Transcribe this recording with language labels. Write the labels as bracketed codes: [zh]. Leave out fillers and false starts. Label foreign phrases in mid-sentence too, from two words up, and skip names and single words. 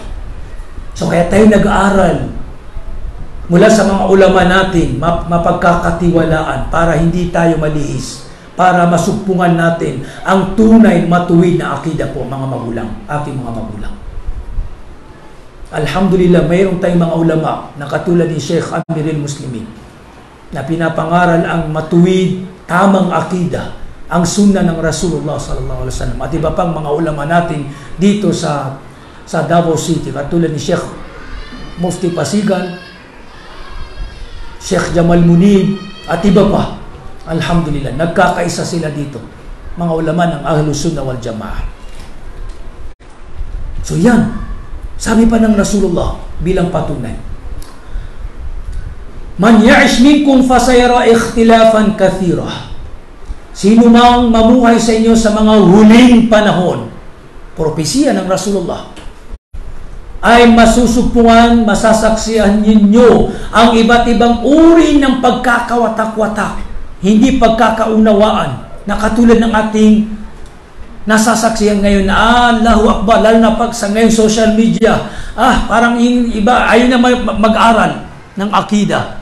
[tl] So kaya tayo nag-aaral mula sa mga ulama natin, mapagkakatiwalaan para hindi tayo malihis, para masugpungan natin ang tunay matuwid na akida po, mga magulang, ating mga magulang. Alhamdulillah, mayroon tayong mga ulama na katulad ni Sheikh Amirul Muslimin na pinapangaral ang matuwid, tamang akida, ang sunnah ng Rasulullah [ar] صلى الله عليه وسلم, [tl] at iba pang mga ulama natin dito sa sa Davao City, katulad ni Sheikh Mufti Pasigan, Sheikh Jamal Munib, at iba pa. Alhamdulillah, nagkakaisa sila dito, mga ulama ng [ar] أهل السنة والجماعة. [tl] So yan, sabi pa ng Rasulullah bilang patunay, [ar] من يعش منكم فسيرى اختلافا كثيرا. [tl] Sino mang mamuhay sa inyo sa mga huling panahon, propesiya ng Rasulullah, ay masusupungan, masasaksihan ninyo ang iba't ibang uri ng pagkakawatak-watak, hindi pagkakaunawaan, na katulad ng ating nasasaksihan ngayon na [ar] الله أكبر, [tl] lalo na pag sa ngayon [en] social media, [tl] parang yung iba ayaw na mag-aral ng akida.